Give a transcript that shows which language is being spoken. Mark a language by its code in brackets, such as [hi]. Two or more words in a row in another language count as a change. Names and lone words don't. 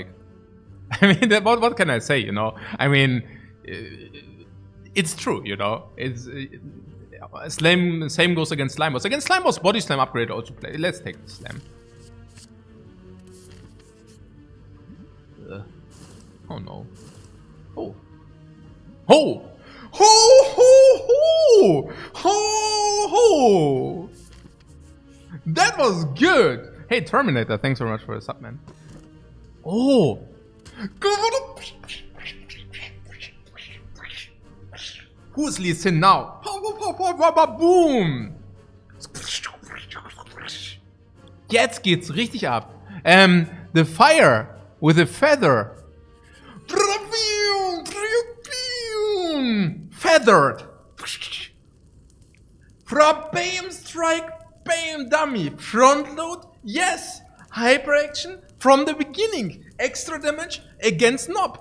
[en] I mean, what can I say, you know? I mean, it's true, you know? It's slam, same goes against slime boss. Against slime boss, body slam upgrade also play. Let's take the slam. Oh no. Oh. Oh! Ho ho ho! Ho ho! That was good! Hey Terminator, thanks very much for the sub, man. Oh! Who's Lee Sin now? Boom! [de] Jetzt geht's richtig ab. [en] The fire with a feather. Feathered. Bam strike, bam dummy. Front load, yes. Hyper action from the beginning. Extra damage against Nob.